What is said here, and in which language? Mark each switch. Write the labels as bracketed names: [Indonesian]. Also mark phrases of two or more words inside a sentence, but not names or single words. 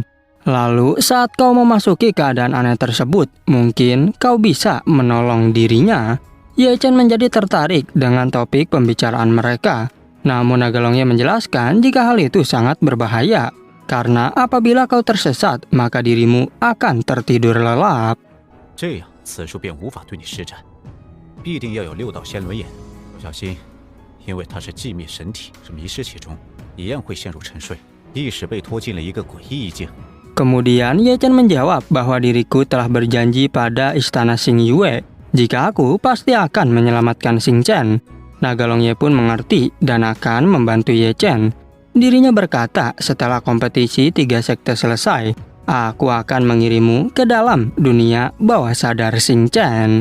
[Indonesian] Lalu, saat kau memasuki keadaan aneh tersebut, mungkin kau bisa menolong dirinya. Ye Chen menjadi tertarik dengan topik pembicaraan mereka. Namun Nagalongye menjelaskan jika hal itu sangat berbahaya, karena apabila kau tersesat, maka dirimu akan tertidur lelap. [Chinese] 这样，此术便无法对你施展，必定要有6道仙轮眼。小心，因为它是寂灭神体，是迷失其中，一样会陷入沉睡，意识被拖进了一个诡异意境。 [Indonesian] Kemudian Ye Chen menjawab bahwa diriku telah berjanji pada istana Xing Yue, jika aku pasti akan menyelamatkan Xingchen. Nagalongye pun mengerti dan akan membantu Ye Chen. Dirinya berkata, setelah kompetisi 3 sekte selesai, aku akan mengirimmu ke dalam dunia bawah sadar Xingchen.